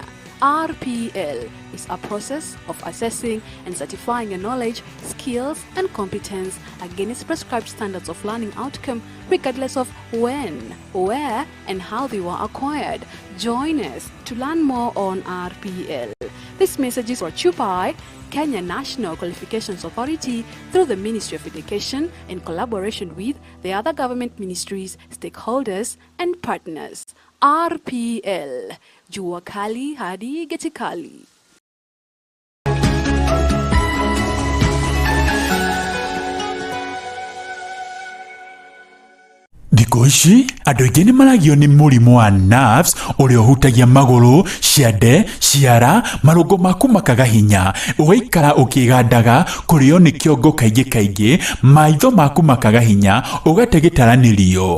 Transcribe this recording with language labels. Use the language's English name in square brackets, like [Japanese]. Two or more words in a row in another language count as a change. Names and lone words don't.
[English] RPL is a process of assessing and certifying your knowledge, skills, and competence against prescribed standards of learning outcome, regardless of when, where, and how they were acquired. Join us to learn more on RPL. This message is brought to you by Kenya National Qualifications Authority through the Ministry of Education in collaboration with the other government ministries, stakeholders, and partners. [Swahili] RPL. Jua kali hadi geti kali. [Kikuyu] Thikũ ici andũ aingĩ nĩ maragio nĩ mũrimũ wa nerves ũrĩa ũhutagia magũrũ, ciande, ciara, marũngo maku makaga hinya, ũgaikara ũkĩgandaga, kũrĩo nĩ kĩongo kaingĩ, maitho maku makaga hinya, ũgate gĩtaranĩrio.